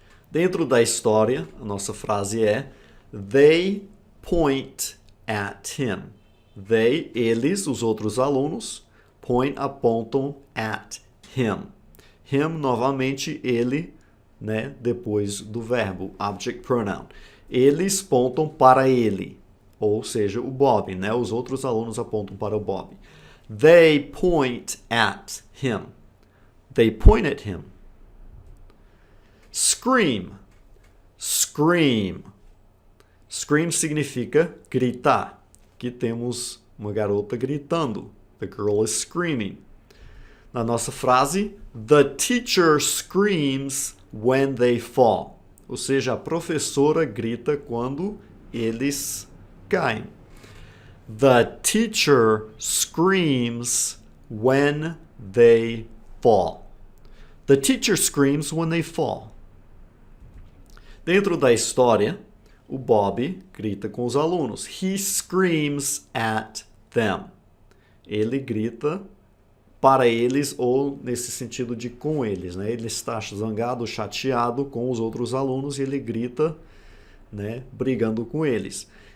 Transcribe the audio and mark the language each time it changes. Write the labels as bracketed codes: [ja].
[pt] Dentro da história, a nossa frase é [en] They point at him. [pt] They, eles, os outros alunos, point, apontam at him. Him, novamente, ele, né, depois do verbo, object pronoun. Eles apontam para ele, ou seja, o Bob, né? Os outros alunos apontam para o Bob. [en] They point at him. They point at him. Scream. Scream. Scream [pt] significa gritar. Aqui temos uma garota gritando. [en] The girl is screaming. [pt] Na nossa frase, [en] the teacher screams when they fall. [pt] Ou seja, a professora grita quando eles caem. [en] The teacher screams when they fall. The teacher screams when they fall. [pt] Dentro da história, o Bob grita com os alunos. [en] He screams at them. [pt] Ele grita para eles ou nesse sentido de com eles, né? Ele está zangado, chateado com os outros alunos e ele grita, né, brigando com eles.